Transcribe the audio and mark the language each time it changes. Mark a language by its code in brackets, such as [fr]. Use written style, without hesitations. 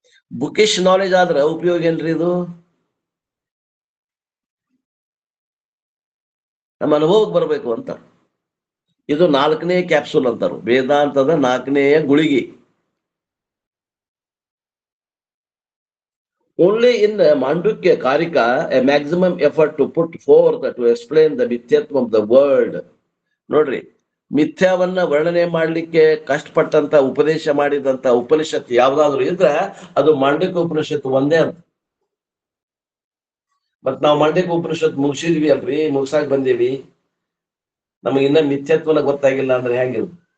[en] bookish knowledge [kn] ಆದ್ರೆ ಉಪಯೋಗ ಏನ್ರಿ ಇದು? ನಮ್ಮ ಅನುಭವಕ್ಕೆ ಬರಬೇಕು ಅಂತ. ಇದು 4ನೇ ಕ್ಯಾಪ್ಸೂಲ್ ಅಂತಾರು, ವೇದಾಂತದ 4ನೇಯ ಗುಳಿಗೆ. [en] Only in the Mandukya Karika, a maximum effort to put forth to explain the ಮಿಥ್ಯತ್ವ of the world. [kn] ನೋಡ್ರಿ, ಮಿಥ್ಯಾವನ್ನ ವರ್ಣನೆ ಮಾಡ್ಲಿಕ್ಕೆ ಕಷ್ಟಪಟ್ಟಂತ ಉಪದೇಶ ಮಾಡಿದಂತ ಉಪನಿಷತ್ ಯಾವ್ದಾದ್ರು ಇದ್ರೆ ಅದು ಮಾಂಡಕ್ಯ ಉಪನಿಷತ್ ಒಂದೇ ಅಂತ. ಮತ್ ನಾವು ಮಾಂಡಕ್ಯ ಉಪನಿಷತ್ ಮುಗಿಸಿದ್ವಿ ಅಲ್ರಿ, ಮುಗಿಸಾಕ್ ಬಂದೀವಿ, ನಮಗೆ ಇನ್ನ ಮಿಥ್ಯತ್ವನ ಗೊತ್ತಾಗಿಲ್ಲ ಅಂದ್ರೆ ಹೆಂಗಿರು?